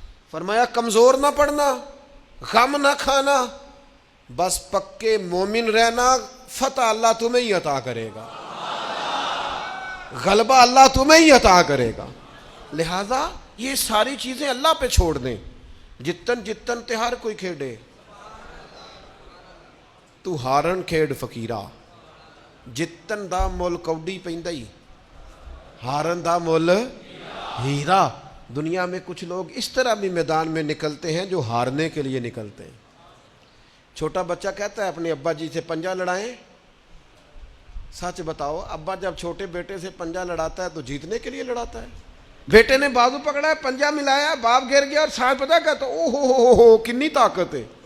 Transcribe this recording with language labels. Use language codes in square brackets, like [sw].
[ur] فرمایا کمزور نہ پڑنا, غم نہ کھانا, بس پکے مومن رہنا, فتح اللہ تمہیں ہی عطا کرے گا, غلبہ اللہ تمہیں ہی عطا کرے گا. لہذا یہ ساری چیزیں اللہ پہ چھوڑ دیں. [pa] جتن جتن تہار کوئی کھیڑے, تو ہارن کھیڑ فقیرہ, جتن دا مول کوڈی پیندائی, ہارن دا مول ہیرا. [ur] دنیا میں کچھ لوگ اس طرح بھی میدان میں نکلتے ہیں جو ہارنے کے لیے نکلتے ہیں. چھوٹا بچہ کہتا ہے اپنے ابا جی سے پنجہ لڑائیں. سچ بتاؤ, ابا جب چھوٹے بیٹے سے پنجہ لڑاتا ہے تو جیتنے کے لیے لڑاتا ہے؟ بیٹے نے بازو پکڑا ہے, پنجہ ملایا, باپ گر گیا اور ساتھ پتہ کہتا [pa] او ہو کنی طاقت ہے.